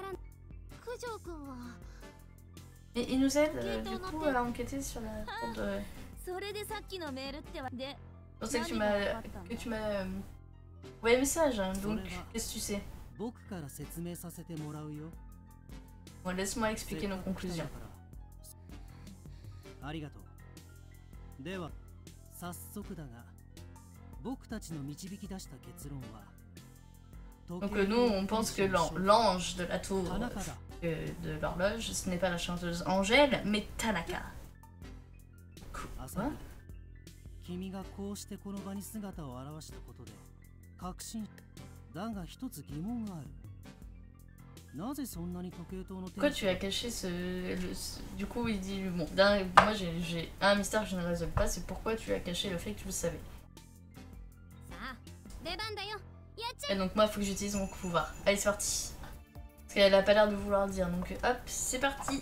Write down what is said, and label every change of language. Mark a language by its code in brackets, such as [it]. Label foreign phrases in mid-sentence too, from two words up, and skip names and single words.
[fr] Et il nous aide du coup à enquêter sur la tour de... Je pensais que tu m'as envoyé un message, hein, donc qu'est-ce que tu sais? Bon, laisse-moi expliquer nos conclusions. [ja] ありがとう。では早速だが、僕たちの導き出した結論は。 [fr] Donc nous, on pense que l'ange de la tour, de l'horloge, ce n'est pas la chanteuse Angèle, mais Tanaka. Quoi? [ja] 君がこうしてこの場に姿を現したことで確信だが一つ疑問がある。なぜそんなに時計塔の [fr] Pourquoi tu as caché Du coup, il dit bon, moi j'ai un mystère que je ne résolve pas, c'est pourquoi tu as caché le fait que tu le savais. Et donc moi, il faut que j'utilise mon pouvoir. Allez, c'est parti. Parce qu'elle a pas l'air de vouloir dire, donc hop, c'est parti.